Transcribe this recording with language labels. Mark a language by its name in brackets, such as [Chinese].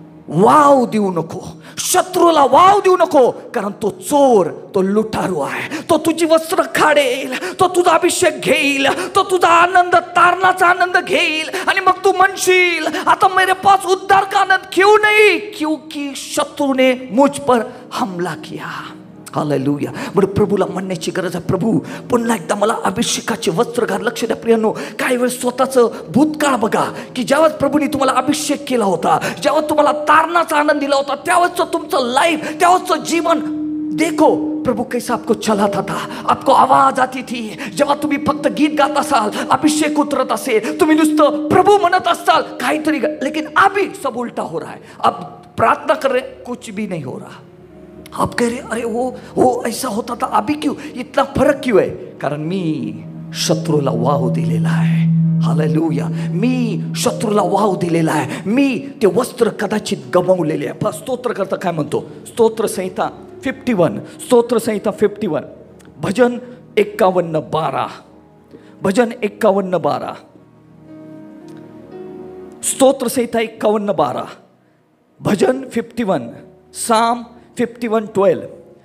[Marathi] Wow देऊ नको, शत्रूला वाव देऊ नको, कारण तो चोर, तो लुटारू आहे. तो तुझी वस्त्र काढेल, तो तुझा अभिषेक घेईल, तो तुझा आनंद, तारणाचा आनंद घेईल. आणि मग तू म्हणशील, [Hindi] आता मेरे पास उद्धार का आनंद क्यों नहीं? क्योंकि शत्रु ने मुझ पर हमला किया. हालेलुया. [Marathi] म्हणजे प्रभूला म्हणण्याची गरज आहे, प्रभू पुन्हा एकदा मला अभिषेकाचे वस्त्र घाल. लक्ष द्या प्रियांनो, काही वेळेस स्वतःचं भूतकाळ बघा, की ज्यावेळेस प्रभूने तुम्हाला अभिषेक केला होता, ज्यावेळेस तुम्हाला तारणाचा आनंद दिला होता, त्यावेळेस तुमचं लाईफ, त्यावेळेस जीवन [Hindi] देखो प्रभू कैसा आपको चलाता था, आपको आवाज आती थी. [Marathi] जेव्हा तुम्ही फक्त गीत गात असाल, अभिषेक उतरत असेल, तुम्ही नुसतं प्रभू म्हणत असाल काहीतरी, [Hindi] लेकिन अभी सब उल्टा हो रहा है. अब प्रार्थना कर रहे, कुछ भी नहीं हो रहा. आप कह रहे अरे वो ऐसा होता था, अभी क्यों इतना फरक क्यों है? [Marathi] कारण मी शत्रूला वाव दिलेला आहे. हालेलुया. मी शत्रूला वाव दिलेला आहे. मी ते वस्त्र कदाचित गमावलेले आहे. स्तोत्र करता काय म्हणतो? स्तोत्र संहिता 51, स्तोत्र संहिता 51, भजन 51:12, भजन 51:12, स्तोत्र संहिता 51:12, भजन 51, साम 51:12.